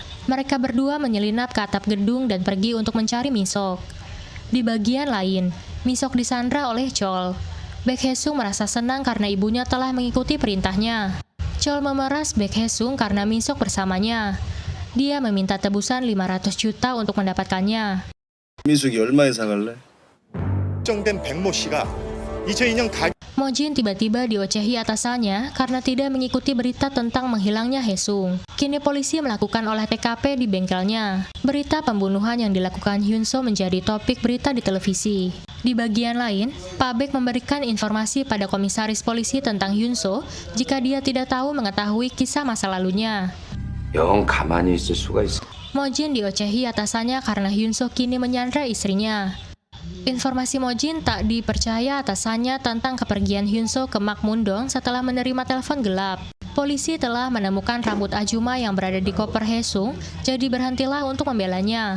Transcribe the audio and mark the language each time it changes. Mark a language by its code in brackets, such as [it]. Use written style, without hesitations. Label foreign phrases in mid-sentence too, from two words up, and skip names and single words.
[id] Mereka berdua menyelinap ke atap gedung dan pergi untuk mencari Min-suk. Di bagian lain, Min-suk disandra oleh Chol. Baek Hae-sung merasa senang karena ibunya telah mengikuti perintahnya. Chol memeras Baek Hae-sung karena Min-suk bersamanya. Dia meminta tebusan 500 juta untuk mendapatkannya. [ko] 민숙이 얼마에 사갈래? 정된 백모 씨가 2002년 [id] Mojin tiba-tiba diocehi atasannya karena tidak mengikuti berita tentang menghilangnya Hae-sung. Kini polisi melakukan olah TKP di bengkelnya. Berita pembunuhan yang dilakukan Hyun-soo menjadi topik berita di televisi. Di bagian lain, Pak Baek memberikan informasi pada komisaris polisi tentang Hyun-soo jika dia tidak tahu mengetahui kisah masa lalunya. [ko] 영 가만히 있을 수가 있어. [id] Mojin diocehi atasannya karena Hyun-soo kini menyandra istrinya. Informasi Mojin tak dipercaya atasannya tentang kepergian Hyun-soo ke Makmundong setelah menerima telepon gelap. Polisi telah menemukan rambut Ajuma yang berada di koper Hae-sung, jadi berhentilah untuk membelanya.